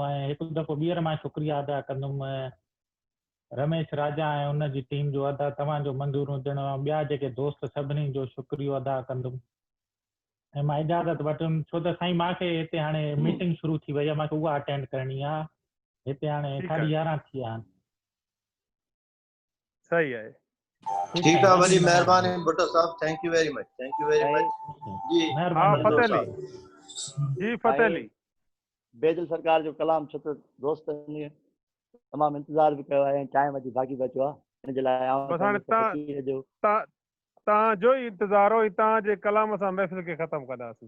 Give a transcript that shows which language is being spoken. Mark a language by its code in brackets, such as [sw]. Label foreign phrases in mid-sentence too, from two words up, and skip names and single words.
[sd] ऐं हिकु दफ़ो ॿीहर मां शुक्रिया अदा कंदुमि रमेश राजा ऐं उन जी टीम जो अदा तव्हांजो मंज़ूर हुजण, ॿिया जेके दोस्त सभिनी जो शुक्रियो अदा कंदुमि ऐं मां इजाज़त वठुमि, छो त साईं मूंखे हिते हाणे मीटिंग शुरू थी वई आहे, मूंखे उहा अटेंड करणी आहे। हिते हाणे 11:30 थी विया आहिनि। सही आहे। [ur] ٹھیک ہے, [sd] वॾी महिरबानी भुट्टो साहब, [en] Thank you very much, thank you very much. जी [sd] हाँ फ़तह अली जी फ़तह अली बेदल सरकार जो कलाम छो त दोस्तनि तमामु इंतज़ार बि कयो आहे ऐं टाइम जी भागी बचो आहे, हिन जे लाइ बस हाणे तव्हांजो ई इंतज़ार हो, तव्हांजे कलाम सां महफ़िल खे ख़तमु कंदासीं।